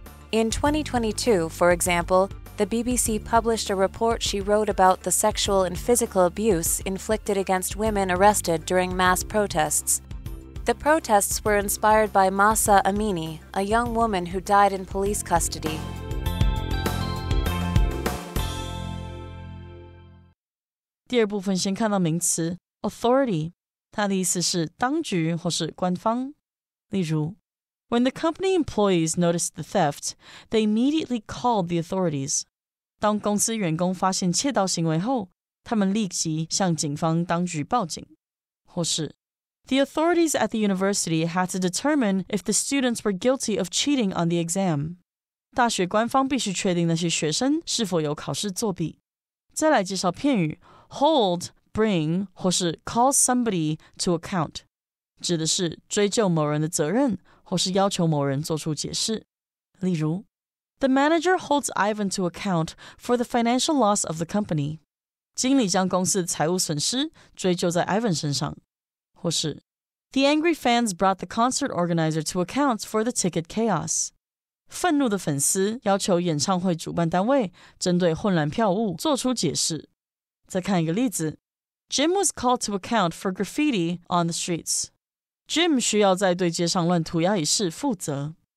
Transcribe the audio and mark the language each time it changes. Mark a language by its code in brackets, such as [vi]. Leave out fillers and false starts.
[en] In 2022, for example, the BBC published a report she wrote about the sexual and physical abuse inflicted against women arrested during mass protests. The protests were inspired by Mahsa Amini, a young woman who died in police custody. [zh] 第二部分先看到名词 authority， 它的意思是当局或是官方。例如 [en] When the company employees noticed the theft, they immediately called the authorities. [zh] 当公司员工发现窃盗行为后，他们立即向警方当局报警。或是 [en] The authorities at the university had to determine if the students were guilty of cheating on the exam. [zh] 大学官方必须确定那些学生是否有考试作弊。再来介绍片语 hold, bring 或是 call somebody to account， 指的是追究某人的责任或是要求某人做出解释。例如 [en] The manager holds Ivan to account for the financial loss of the company. [zh] 经理将公司的财务损失追究在 Ivan 身上。或是 [en] The angry fans brought the concert organizer to account for the ticket chaos. [zh] 愤怒的粉丝要求演唱会主办单位针对混乱票务做出解释。再看一个例子 [en] Jim was called to account for graffiti on the streets. [zh] Jim 需要在对街上乱涂鸦一事负责。